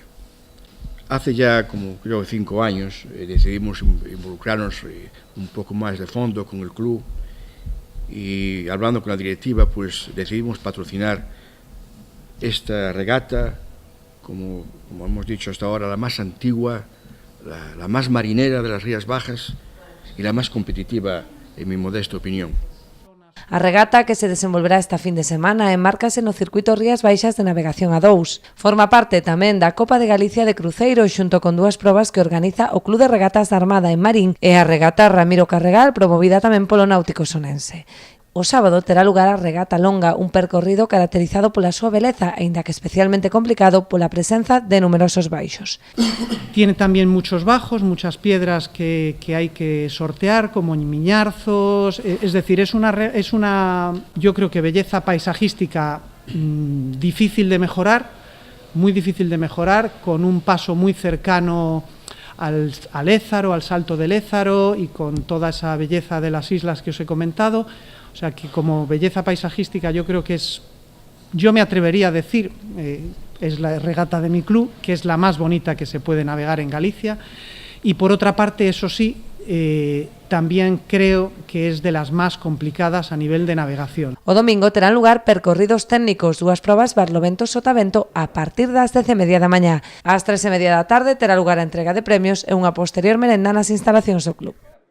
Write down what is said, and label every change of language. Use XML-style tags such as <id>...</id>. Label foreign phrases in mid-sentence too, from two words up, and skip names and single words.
<es>Hace ya como creo 5 años decidimos involucrarnos un poco más de fondo con el club y hablando con la directiva pues decidimos patrocinar esta regata como hemos dicho hasta ahora la más antigua, la más marinera de las Rías Bajas y la más competitiva, en mi modesta opinión.</es> <gl>A regata, que se desenvolverá esta fin de semana, enmárcase no circuito Rías Baixas de navegación a 2. Forma parte tamén da Copa de Galicia de Cruceiro xunto con 2 probas que organiza o Club de Regatas da Armada en Marín e a regata Ramiro Carregal, promovida tamén polo Náutico Sonense. O sábado terá lugar a regata longa, un percorrido caracterizado pola súa beleza, aínda que especialmente complicado pola presenza de numerosos baixos.</gl> <es>Tiene también muchos bajos, muchas piedras que hay que sortear, como miñarzos, es decir, es una yo creo que belleza paisajística difícil de mejorar, muy difícil de mejorar, con un paso muy cercano al Ézaro, al Salto del Ézaro y con toda esa belleza de las islas que os he comentado. O sea que como belleza paisajística yo creo que es, yo me atrevería a decir, es la regata de mi club, que es la más bonita que se puede navegar en Galicia y por otra parte, eso sí, también creo que es de las más complicadas a nivel de navegación.</es> <gl>O domingo terán lugar percorridos técnicos, 2 probas Barlovento-Sotavento a partir das 10:30 da mañá. Ás 3:30 da tarde terá lugar a entrega de premios e unha posterior merenda nas instalacións do club.</gl>